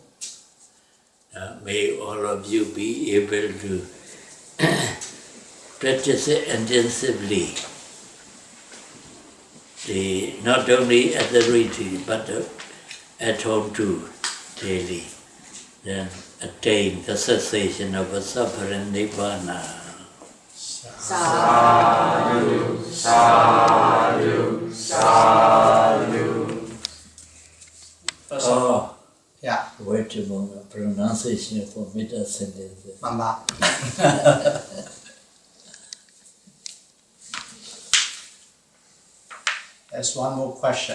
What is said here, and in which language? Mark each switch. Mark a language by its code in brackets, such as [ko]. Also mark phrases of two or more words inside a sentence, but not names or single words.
[en] May all of you be able to practice it intensively. Not only at the retreat, but at home too, daily. Then attain the cessation of suffering Nibbana. [pi] Sadhu, sadhu, sadhu. Oh, Yeah, [en] wait a moment. Pronunciation for middle sentences. Mamba. There's one more question.